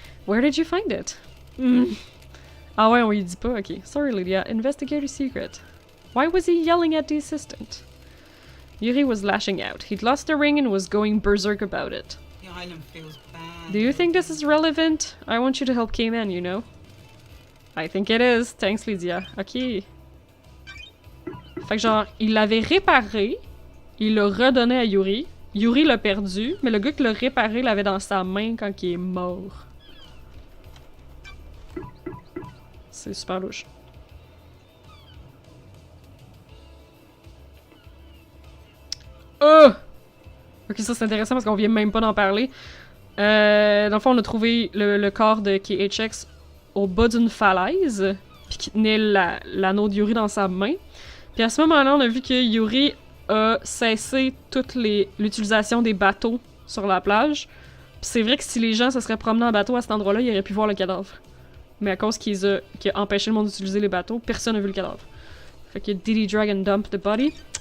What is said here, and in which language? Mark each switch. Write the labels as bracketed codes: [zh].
[en] Where did you find it? [fr] Ah ouais, on lui dit pas, ok. [en] Sorry, Lydia. Investigator secret. Why was he yelling at the assistant? Yuri was lashing out. He'd lost the ring and was going berserk about it. The island feels bad. Do you think this is relevant? I want you to help K-Man, you know? I think it is. Thanks, Lydia. Ok. [fr] Fait que genre, il l'avait réparé, il l'a redonné à Yuri. Yuri l'a perdu, mais le gars qui l'a réparé l'avait dans sa main quand il est mort. C'est super louche. Oh! Ok, ça c'est intéressant parce qu'on vient même pas d'en parler. Dans le fond, on a trouvé le corps de KHX au bas d'une falaise, puis qui tenait l'anneau de Yuri dans sa main. Puis à ce moment-là, on a vu que Yuri a cessé toute l'utilisation des bateaux sur la plage. Puis c'est vrai que si les gens se seraient promenés en bateau à cet endroit-là, ils auraient pu voir le cadavre. Mais à cause qu'il a empêché le monde d'utiliser les bateaux, personne n'a vu le cadavre. Fait que [en] did he drag and dump the body?